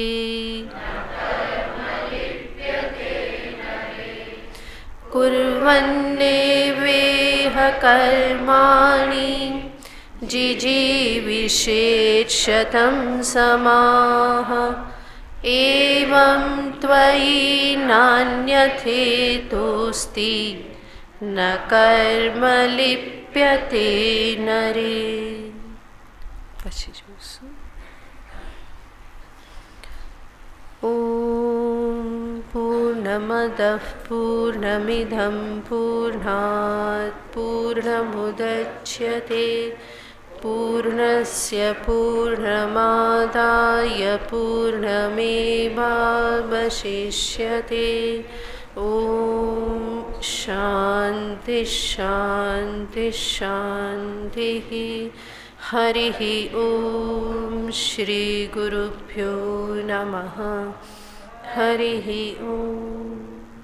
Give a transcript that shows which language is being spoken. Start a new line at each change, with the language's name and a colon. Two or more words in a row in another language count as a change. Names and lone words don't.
Sanskrit: कुर्वन्नेवेह कर्माणि जिजीविषेत् शतं समाः एवं त्वयि नान्यथेतोऽस्ति न कर्म लिप्यते नरे।
Gujarati: પછી જોઈશું
Sanskrit: ઓમ પૂર્ણમદઃ પૂર્ણમિદં પૂર્ણાત પૂર્ણમુદચ્યતે પૂર્ણસ્ય પૂર્ણમાદાય પૂર્ણમેવાવશિષ્યતે ઓમ શાંતિ શાંતિ શાંતિઃ हरिः ॐ श्रीगुरुभ्यो नमः हरिः ॐ।